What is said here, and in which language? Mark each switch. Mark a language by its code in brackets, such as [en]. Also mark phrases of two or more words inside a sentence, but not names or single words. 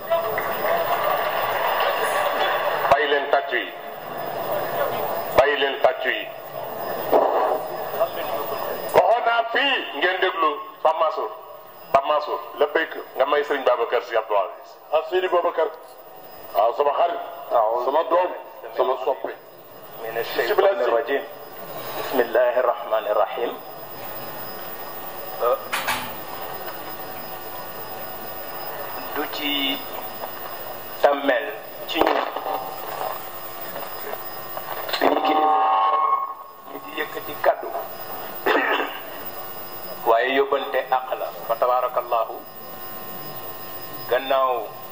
[wo] bàyyi leen tàccu yi bàyyi leen tàccu yi waxoon naa fii ngeen déglu Pape Mansour la béyk nga may Serigne Babacar Sy Abdou Aziz Seydi Babacar waaw sama xarit sama doom sama soppe [ar] من الشيطان الرجيم بسم الله الرحمن الرحيم [wo] du ci tàmmeel ci ñun suñu kilifa ñu di yëkkati kàddu waaye yóbbante àq la fa tabarakallahu gannaaw